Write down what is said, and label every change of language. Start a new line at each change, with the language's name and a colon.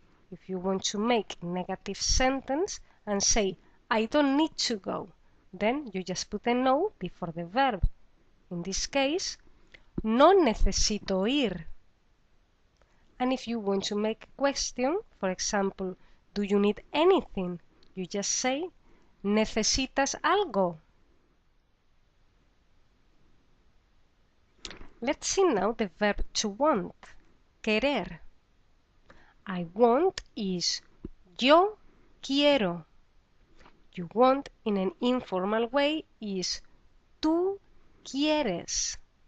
English: If you want to make a negative sentence and say, I don't need to go, then you just put a no before the verb. In this case,
Spanish: no necesito ir.
English: And if you want to make a question, for example, do you need anything? You just say,
Spanish: ¿necesitas algo?
English: Let's see now the verb to want, querer. I want is
Spanish: yo quiero.
English: You want in an informal way is
Spanish: tú quieres.